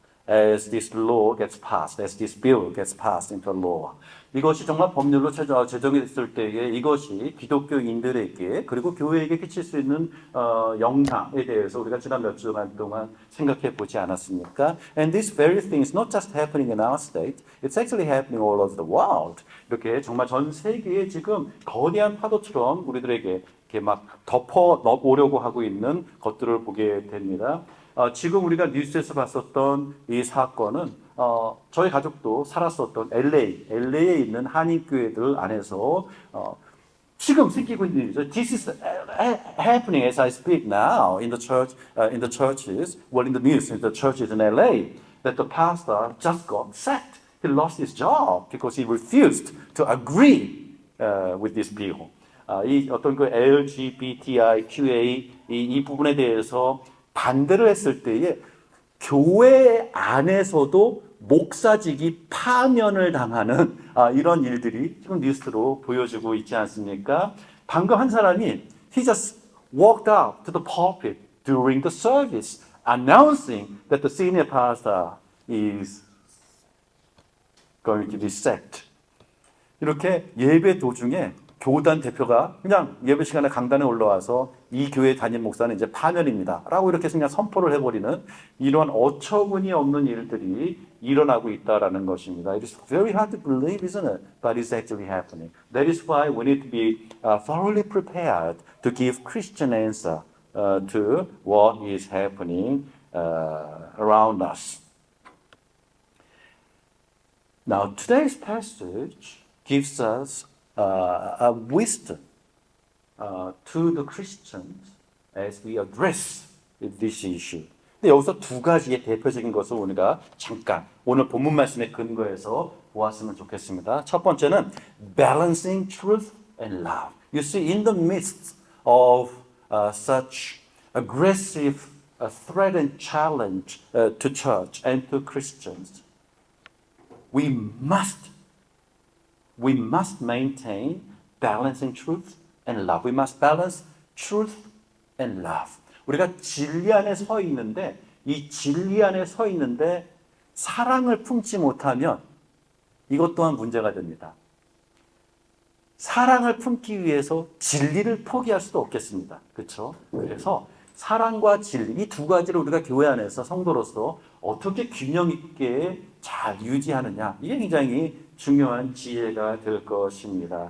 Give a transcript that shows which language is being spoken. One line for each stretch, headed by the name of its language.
English: as this law gets passed, as this bill gets passed into law.
Korean: 이것이 정말 법률로 제정이 됐을 때에 이것이 기독교인들에게 그리고 교회에게 끼칠 수 있는 영향에 대해서 우리가 지난 몇 주간 동안 생각해 보지 않았습니까?
English: And this very thing is not just happening in our state, it's actually happening all over the world.
Korean: 이렇게 정말 전 세계에 지금 거대한 파도처럼 우리들에게 이렇게 막 덮어 오려고 하고 있는 것들을 보게 됩니다. 지금 우리가 뉴스에서 봤었던 이 사건은 저희 가족도 살았었던 LA에 있는 한인교회들 안에서 지금 생기고 있는 일이죠.
English: This is happening as I speak now in the churches, well, in the news, in the churches in LA, that the pastor just got sacked. He lost his job because he refused to agree with this bill.
Korean: 이 어떤 그 LGBTIQA 이 부분에 대해서 반대를 했을 때에 교회 안에서도 목사직이 파면을 당하는 이런 일들이 지금 뉴스로 보여주고 있지 않습니까? 방금 한 사람이
English: he just walked out to the pulpit during the service announcing that the senior pastor is going to be sacked.
Korean: 이렇게 예배 도중에 교단 대표가 그냥 예배 시간에 강단에 올라와서 이 교회 담임 목사는 이제 파면입니다. 라고 이렇게 그냥 선포를 해버리는 이런 어처구니 없는 일들이 일어나고 있다라는 것입니다.
English: It is very hard to believe, isn't it? But it's actually happening. That is why we need to be thoroughly prepared to give Christian answer to what is happening around us. Now, today's passage gives us a wisdom to the Christians as we address this issue.
Korean: 근데 여기서 두 가지의 대표적인 것을 우리가 잠깐 오늘 본문 말씀에 근거해서 보았으면 좋겠습니다. 첫 번째는
English: balancing truth and love. You see, in the midst of such aggressive threat and challenge to church and to Christians, we must maintain balancing truth and love. We must balance truth and love.
Korean: 우리가 진리 안에 서 있는데 이 진리 안에 서 있는데 사랑을 품지 못하면 이것 또한 문제가 됩니다. 사랑을 품기 위해서 진리를 포기할 수도 없겠습니다. 그렇죠? 그래서 사랑과 진리 이 두 가지를 우리가 교회 안에서 성도로서 어떻게 균형 있게 잘 유지하느냐 이게 굉장히 중요한 지혜가 될 것입니다.